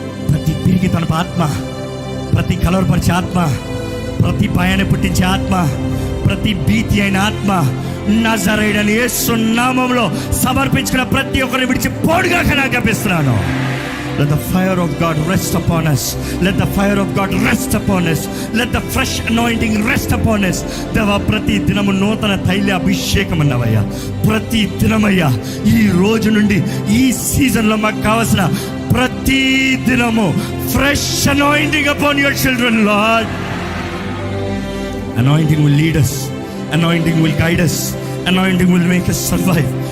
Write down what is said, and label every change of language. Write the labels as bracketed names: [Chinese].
[Telugu] ప్రతి తిరిగి తన ఆత్మ, ప్రతి కలవరపరిచే ఆత్మ, ప్రతి భయాన్ని పుట్టించే ఆత్మ, ప్రతి భీతి అయిన ఆత్మ నజరేయుడైన యేసు నామములో సమర్పించుకున్న ప్రతి ఒక్కరిని విడిచి పోడుగా కనిపిస్తున్నాను. [English] Let the fire of God rest upon us. Let the fire of God rest upon us. Let the fresh anointing rest upon us. [Telugu] దేవా, ప్రతి దినము నూతన తైల అభిషేకం అన్నవయ్యా. ప్రతి దినమయ్యా, ఈ రోజు నుండి ఈ సీజన్లో మాకు కావాల్సిన ప్రతి దినము [English] fresh anointing upon your children, Lord. Anointing will lead us. Anointing will guide us. Anointing will make us survive.